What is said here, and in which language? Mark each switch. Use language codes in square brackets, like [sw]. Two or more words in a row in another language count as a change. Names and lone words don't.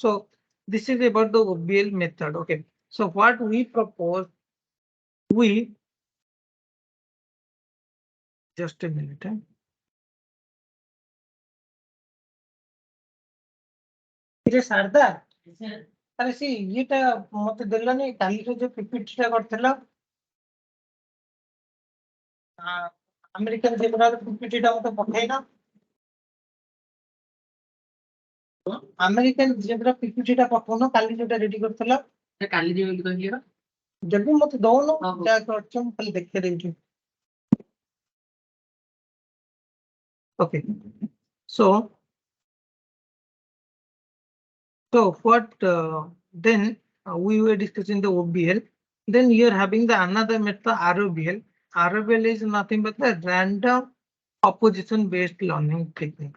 [en] So this is about the OBL method. Okay. So what we propose, we just a minute. It is Sarda. [or] ଆରେ ସେ ଇଏଟା ମତେ ଦେଲାନି କାଲିର ଯୋଉ ପିପିଟି ଟା କରିଥିଲା ଆମେରିକାନ ଜେବ୍ରାର ପିପିଟି ଟା ମତେ ପଠେଇନା ଆମେରିକାନ ଜେବ୍ରା ପିପିଟି ଟା ପଠଉନ କାଲି ଯୋଉଟା ରେଡି କରିଥିଲା କାଲି ଯିବ ବୋଲି କହିଲି ବା ଯଦି ମତେ ଦଉନ ଯାହା କରୁଛ ମୁଁ ଖାଲି ଦେଖେଇ ଦେଉଛି [en] okay so what then we were discussing the OBL. Then you are having the another method ROBL. ROBL is nothing but the random opposition based learning technique.